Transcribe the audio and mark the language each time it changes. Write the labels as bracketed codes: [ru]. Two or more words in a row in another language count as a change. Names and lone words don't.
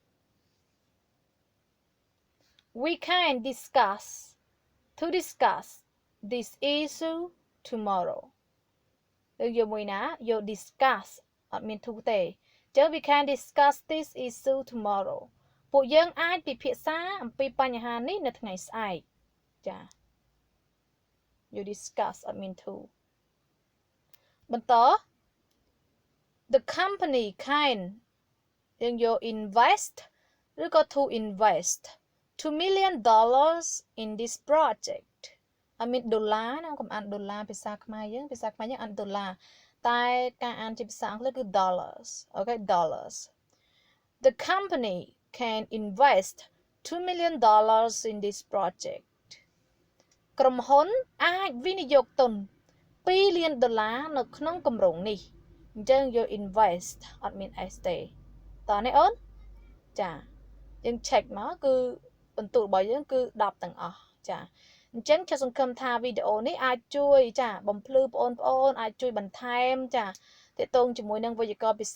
[en] we can discuss this issue tomorrow [km] យើងយកមួយណាយក discuss អត់មាន to ទេចឹង [en] we can discuss this issue tomorrow [km] ពួកយើងអាចពិភាក្សាអំពីបញ្ហានេះនៅថ្ងៃស្អែកចា [en] you discuss [km] អត់មាន to បន្ត [en] the company can [km] យើងយក invest ឬក៏ [en] to invest $2 million in this project I mean [km] ដុល្លារណាកុំអានដុល្លារភាសាខ្មែរ យើងអានដុល្លារតែការអានជាភាសាអង់គ្លេសគឺ dollars អូខេ dollars [en] the company can invest $2 million in this project [km] ក្រុមហ៊ុនអាចវិនិយោគទុន$2 លាននៅក្នុងគម្រោងនេះអញ្ចឹងយក invest អត់មាន s ទេតោះនេះអូនចា យើង check មកគឺបន្ទូលរបស់យើងគឺ10ទាំងអស់ចាអញ្ចឹងខ្ញុំសង្ឃឹមថាវីដេអូនេះអាចជួយចាបំភ្លឺបងប្អូនអាចជួយបន្ថែមចាទាក់ទងជាមួយនឹងវេយ្យាករណ៍ភា